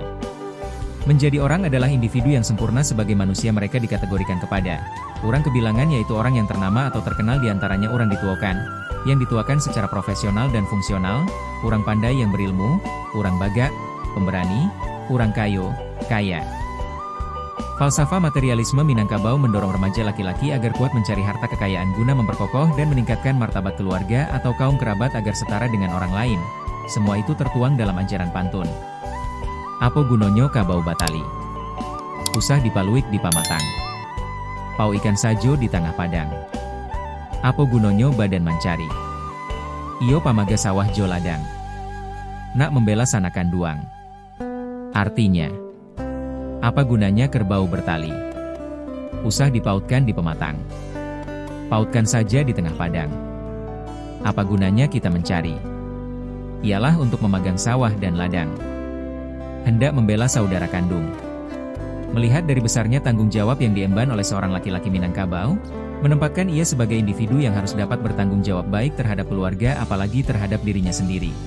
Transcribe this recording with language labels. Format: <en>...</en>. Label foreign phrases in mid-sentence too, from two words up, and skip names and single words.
<id>Menjadi orang adalah individu yang sempurna. Sebagai manusia mereka dikategorikan kepada orang kebilangan, yaitu orang yang ternama atau terkenal diantaranya orang dituakan, yang dituakan secara profesional dan fungsional, orang pandai yang berilmu, orang baga, pemberani, orang kaya. Falsafah materialisme Minangkabau mendorong remaja laki-laki agar kuat mencari harta kekayaan guna memperkokoh dan meningkatkan martabat keluarga atau kaum kerabat agar setara dengan orang lain. Semua itu tertuang dalam ajaran pantun.</id> <min>Apo gunonyo kabau batali, usah dipaluik di pamatang, pau ikan sajo di tengah padang. Apo gunonyo badan mancari, iyo pamaga sawah jo ladang, nak membela sanakan duang.</min> <id>Artinya, apa gunanya kerbau bertali? Usah dipautkan di pematang, pautkan saja di tengah padang. Apa gunanya kita mencari? Ialah untuk memegang sawah dan ladang. Hendak membela saudara kandung. Melihat dari besarnya tanggung jawab yang diemban oleh seorang laki-laki Minangkabau, menempatkan ia sebagai individu yang harus dapat bertanggung jawab baik terhadap keluarga apalagi terhadap dirinya sendiri.</id>